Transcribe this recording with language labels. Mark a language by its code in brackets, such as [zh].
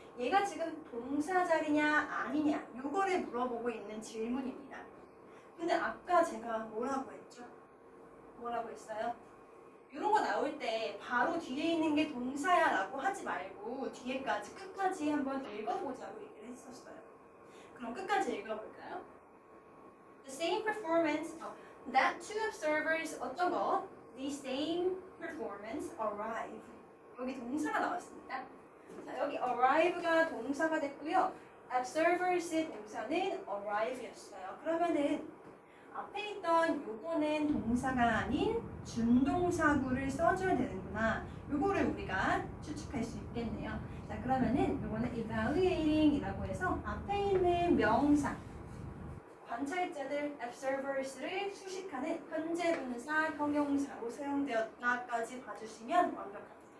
[ko] 얘가 지금 동사 자리냐 아니냐. 요거를 물어보고 있는 질문입니다. 근데 아까 제가 뭐라고 했죠? 뭐라고 했어요? 이런 거 나올 때 바로 뒤에 있는 게 동사야 라고 하지 말고 뒤에까지 끝까지 한번 읽어보자고 얘기를 했었어요. 그럼 끝까지 읽어볼까요? [en] The same performance that two observers [ko] 어떤 거? [en] The same performance arrive. [ko] 여기 동사가 나왔습니다. 자, 여기 arrive가 동사가 됐고요. observers의 동사는 arrive였어요. 그러면은 앞에 있던 요거는 동사가 아닌 준동사구를 써줘야 되는구나. 요거를 우리가 추측할 수 있겠네요. 자, 그러면은 요거는 evaluating이라고 해서 앞에 있는 명사, 관찰자들 observers를 수식하는 현재 분사, 형용사로 사용되었다까지 봐주시면 완벽합니다.